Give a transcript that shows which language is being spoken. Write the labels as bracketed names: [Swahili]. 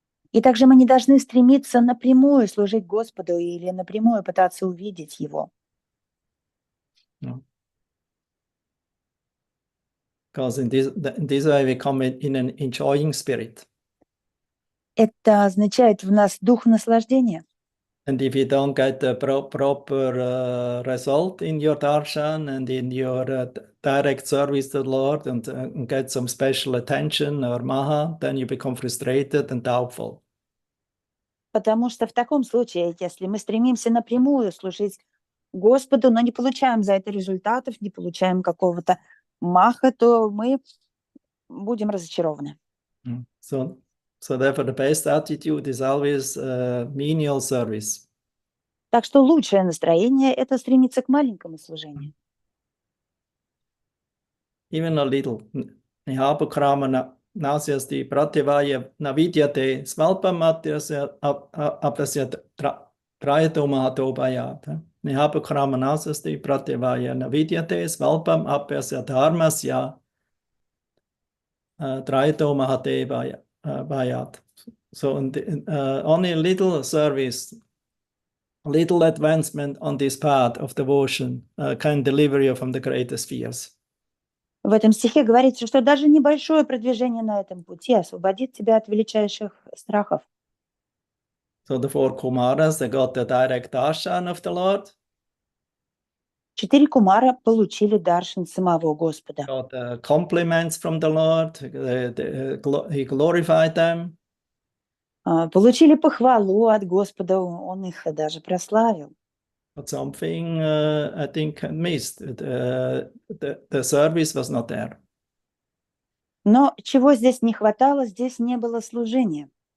[Russian] И также мы не должны стремиться напрямую служить Господу или напрямую пытаться увидеть Его. [English] No. Because in this way we come in an enjoying spirit. [Russian] Это означает в нас дух наслаждения. [English] And if you don't get the proper result in your darshan and in your direct service to the Lord and get some special attention or maha, then you become frustrated and doubtful. [Russian] Потому что в таком случае, если мы стремимся напрямую служить Господу, но не получаем за это результатов, не получаем какого-то маха, то мы будем разочарованы. [English] So therefore the best attitude is always menial service. [Russian] Так что лучшее настроение – это стремиться к маленькому служению. [English] Even a little. [Sanskrit] Nihabhakrama nasyasti pratyavaya navidyate svalpam apasya trayato mahato bhayat. Nihabhakrama nasyasti pratyavaya navidyate svalpam apasya dharmasya trayato mahate bhayat. [English] So only a little service, a little advancement on this path of devotion can deliver you from the greatest fears. [Russian] В этом стихе говорится, что даже небольшое продвижение на этом пути освободит тебя от величайших страхов. [English] So the 4 Kumaras, they got the direct darshan of the Lord. [Russian] 4 кумара получили даршан самого Господа. [English] Got compliments from the Lord. He glorified them. [Russian] Получили похвалу от Господа, Он их даже прославил. [English] But something I think missed. The service was not there. [Russian] Но чего здесь не хватало, здесь не было служения.